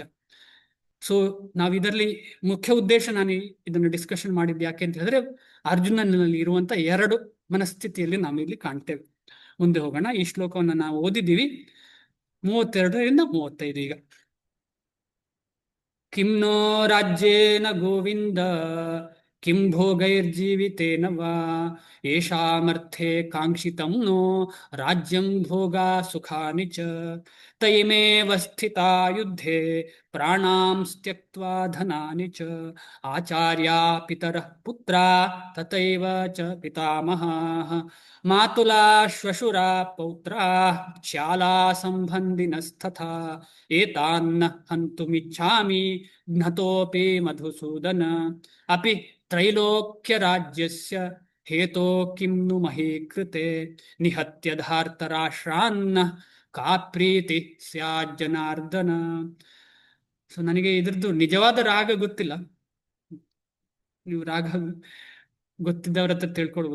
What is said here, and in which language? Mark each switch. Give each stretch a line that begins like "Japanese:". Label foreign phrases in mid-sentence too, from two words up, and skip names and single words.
Kannada: ಸೊ ನಾವು ಇದರಲ್ಲಿ ಮುಖ್ಯ ಉದ್ದೇಶ, ನಾನು ಇದನ್ನು ಡಿಸ್ಕಷನ್ ಮಾಡಿದ್ದು ಯಾಕೆ ಅಂತ ಹೇಳಿದ್ರೆ, ಅರ್ಜುನನಲ್ಲಿ ಇರುವಂತ ಎರಡು ಮನಸ್ಥಿತಿಯಲ್ಲಿ ನಾವು ಇಲ್ಲಿ ಕಾಣ್ತೇವೆ. ಮುಂದೆ ಹೋಗೋಣ. ಈ ಶ್ಲೋಕವನ್ನು ನಾವು ಓದಿದ್ದೀವಿ 32ರಿಂದ 35.
Sanskrit: ಈಗ ಕಿಂ ನೋ ರಾಜ್ಯೇನ ಗೋವಿಂದ ಕಿಂ ಭೋಗೈರ್ಜೀವಿತೇನ ವಾ ಯೇಷಾಮರ್ಥೆ ಕಾಂಕ್ಷಿತಂ ನೋ ರಾಜ್ಯಂ ಭೋಗಾ ಸುಖಾನಿ ಚ ತೈಮೇವ ಸ್ಥಿತಾ ಯುದ್ಧೇ ಪ್ರಾಣಾಂ ತ್ಯಕ್ತ್ವಾ ಧನಾನಿ ಚ ಆಚಾರ್ಯಾ ಪಿತರಃ ಪುತ್ರಾ ತಥೈವ ಚ ಪಿತಾಮಹಾಃ ಮಾತುಲಾ ಶ್ವಶುರಾ ಪೌತ್ರಾಃ ಶಾಲಾ ಸಂಬಂಧಿನಸ್ತಥಾ ಏತಾನ್ನ ಹಂತುಮಿಚ್ಛಾಮಿ ಜ್ಞತೋಪಿ ಮಧುಸೂದನ ಅಪಿ ತ್ರೈಲೋಕ್ಯ ರಾಜ್ಯಸ್ಯ ಹೇತೋ ಕಿಂ ನು ಮಹೇ ಕೃತೆ ನಿಹತ್ಯ ಧಾರ್ತರಾಷ್ಟ್ರಾನ್ನ ಕಾ ಪ್ರೀತಿ ಸ್ಯಾತ್ ಜನಾರ್ದನ.
Kannada: ಸೊ ನನಗೆ ಇದ್ರದ್ದು ನಿಜವಾದ ರಾಗ ಗೊತ್ತಿಲ್ಲ, ನೀವು ರಾಗ ಗೊತ್ತಿದ್ದವ್ರ ಹತ್ರ ತಿಳ್ಕೊಳ್ಬೋದು.